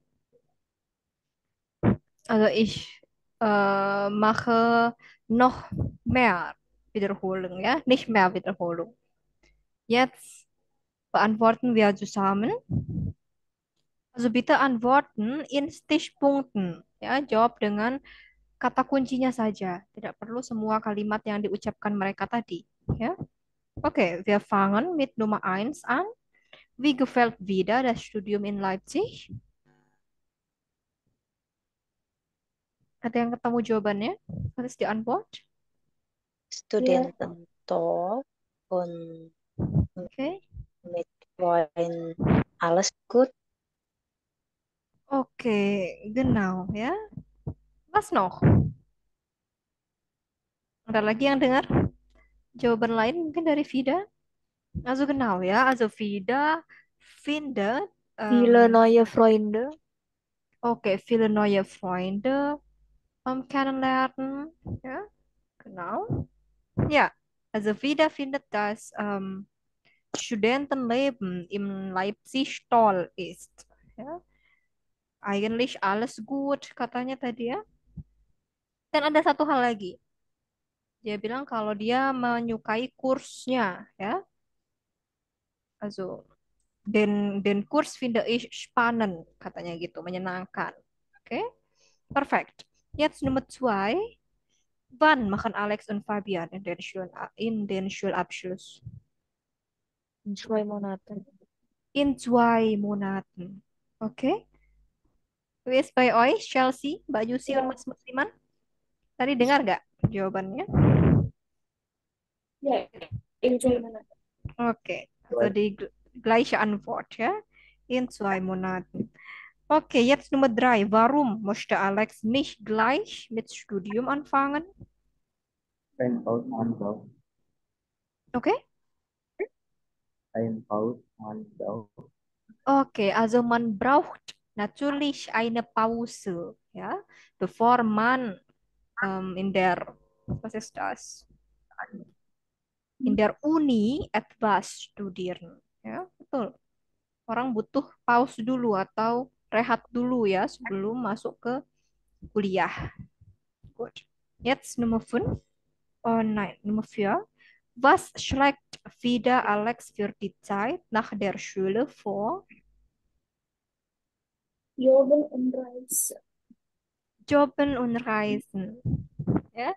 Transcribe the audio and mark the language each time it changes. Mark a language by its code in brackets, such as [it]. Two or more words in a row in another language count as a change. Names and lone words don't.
[de] Also ich mache noch mehr Wiederholung, ja? Nicht mehr Wiederholung. Jetzt beantworten wir zusammen. Also bitte antworten in Stichpunkten. [id] Ya, jawab dengan kata kuncinya saja. Tidak perlu semua kalimat yang diucapkan mereka tadi. Ya. [de] Okay, wir fangen mit Nummer 1 an. Wie gefällt wieder das Studium in Leipzig? [id] Ada yang ketemu jawabannya? Harus di Antwort. [de] Studenten toll und Okay. mit Freunden alles gut. Okay, genau ya. Was noch? [id] Ada lagi yang dengar jawaban lain mungkin dari Vida? [de] Also genau ya. Also Vida findet Viele neue Freunde. okay, viele neue Freunde kennenlernen. Ja, genau. Ja, also Vida findet, dass Studentenleben in Leipzig toll ist. Ja, eigentlich alles gut [id] katanya tadi ya. Dan ada satu hal lagi. Dia bilang kalau dia menyukai kursnya, ya. [de] Also den Kurs finde ich spannend [id] katanya gitu, menyenangkan. [de] Oke, perfect. Jetzt Nummer 2. Wann machen Alex und Fabian in den Schulabschluss? In 2 Monaten. In 2 Monaten. Oke. Wie ist bei euch, Chelsea, Mbak Yusi und Mas Musliman? [id] Tadi dengar nggak jawabannya? Ya, [de] in 2 Monaten. Oke, also die gleiche Antwort, ja? In 2 Monaten. Okay, jetzt Nummer 3. Warum möchte Alex nicht gleich mit Studium anfangen? Ein Paus Mandau. Okay? Ein Paus Mandau. Okay, also man braucht natürlich eine Pause, ja, bevor man in der, was ist das? In der Uni etwas studieren, [id] ya, betul. Orang butuh pause dulu atau rehat dulu ya sebelum masuk ke kuliah. [de] Gut. Jetzt Nummer 5. Oh nein, Nummer 4. Was schlägt wieder Alex für die Zeit nach der Schule vor? Jobben und Reise. Jobben und Reisen. Ja?